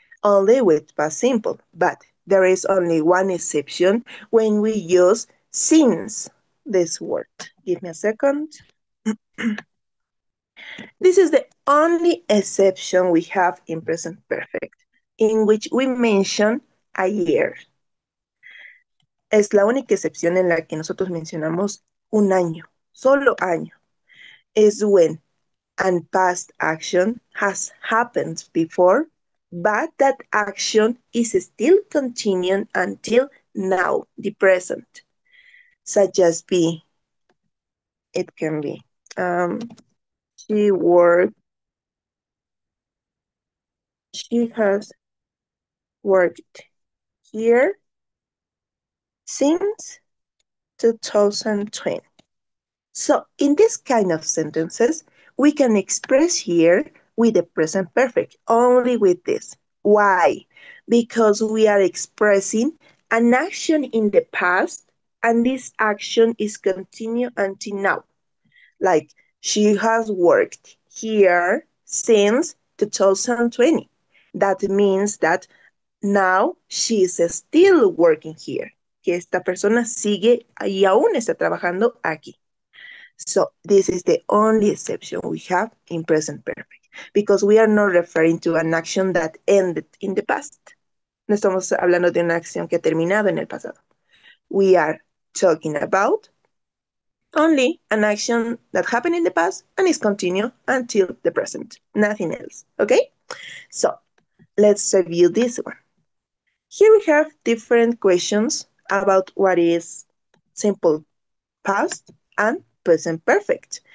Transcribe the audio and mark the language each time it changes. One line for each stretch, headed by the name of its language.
English: Only with past simple, but there is only one exception when we use since this word. Give me a second. This is the only exception we have in present perfect, in which we mention a year.
Spanish: Es la única excepción en la que nosotros mencionamos un año, solo año.
English: Is when and past action has happened before, but that action is still continuing until now, the present, such as be, it can be, she worked, she has worked here since 2020. So in this kind of sentences, we can express here with the present perfect, only with this. Why? Because we are expressing an action in the past and this action is continued until now. Like she has worked here since 2020. That means that now she is still working here.
Spanish: Que esta persona sigue y aún está trabajando aquí.
English: So this is the only exception we have in present perfect because we are not referring to an action that ended in the past.
Spanish: No estamos hablando de una acción que ha terminado en el pasado.
English: We are talking about only an action that happened in the past and is continued until the present. Nothing else. Okay? So let's review this one. Here we have different questions about what is simple past and present perfect.